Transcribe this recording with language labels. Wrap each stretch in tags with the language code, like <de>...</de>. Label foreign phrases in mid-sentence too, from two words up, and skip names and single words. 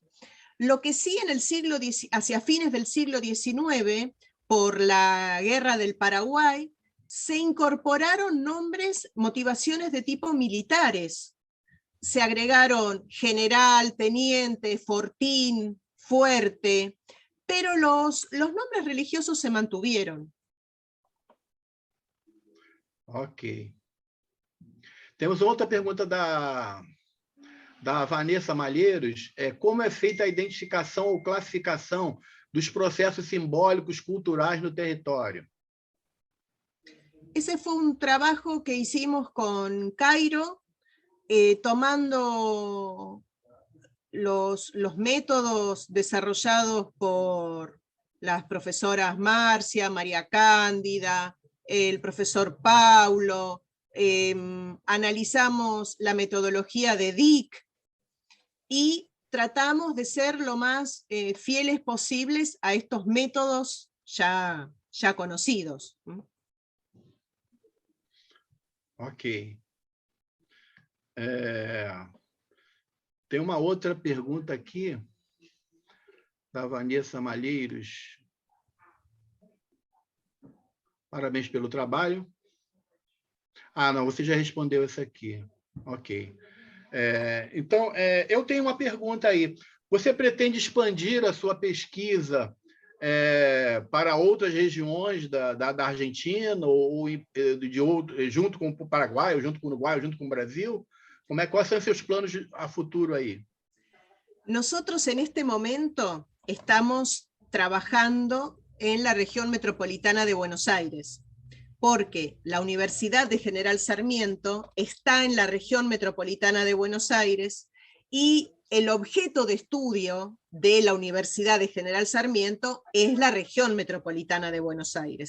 <es>Lo que sí en el hacia fines del siglo XIX, por la Guerra del Paraguay, se incorporaron nombres, motivaciones de tipo militares. Se agregaron general, teniente, fortín, fuerte, pero los nombres religiosos se mantuvieron. Ok.</es> <pt>Temos outra pergunta da Vanessa Malheiros. Como é feita a identificação ou classificação dos processos simbólicos culturais no território?</pt> <es>Ese fue un trabajo que hicimos con Cairo, tomando los métodos desarrollados por las profesoras Marcia, María Cándida, el profesor Paulo, analizamos la metodología de Dick y tratamos de ser lo más fieles posibles a estos métodos ya conocidos. Ok.</es> <pt>Tem uma outra pergunta aqui, da Vanessa Malheiros. Parabéns pelo trabalho. Ah, não, você já respondeu essa aqui. Ok. Então, eu tenho uma pergunta aí. Você pretende expandir a sua pesquisa para outras regiões da Argentina, ou junto com o Paraguai, ou junto com o Uruguai, ou junto com o Brasil? Quais são os seus planos a futuro aí?</pt> <es>Nosotros en este momento estamos trabajando en la región metropolitana de Buenos Aires, porque la Universidad de General Sarmiento está en la región metropolitana de Buenos Aires y el objeto de estudio de la Universidad de General Sarmiento es la región metropolitana de Buenos Aires.</es>